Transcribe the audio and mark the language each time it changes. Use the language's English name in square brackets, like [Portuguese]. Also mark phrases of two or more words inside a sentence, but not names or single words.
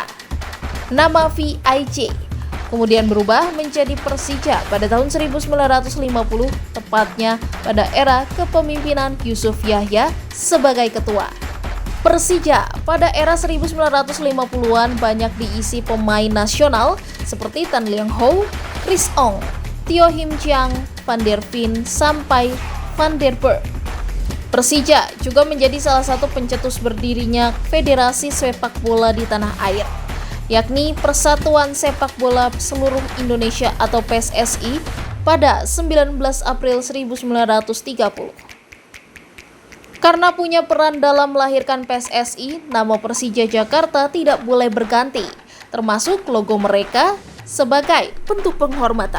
[Indonesian] Nama VIJ kemudian berubah menjadi Persija pada tahun 1950, tepatnya pada era kepemimpinan Yusuf Yahya sebagai ketua. Persija pada era 1950-an banyak diisi pemain nasional seperti Tan Liang Hou, Chris Ong, Tio Him Chiang, Van der Veen, sampai Van der Berg. Persija juga menjadi salah satu pencetus berdirinya Federasi Sepak Bola di tanah air, yakni Persatuan Sepak Bola Seluruh Indonesia atau PSSI pada 19 April 1930. Karena punya peran dalam melahirkan PSSI, nama Persija Jakarta tidak boleh berganti, termasuk logo mereka sebagai bentuk penghormatan.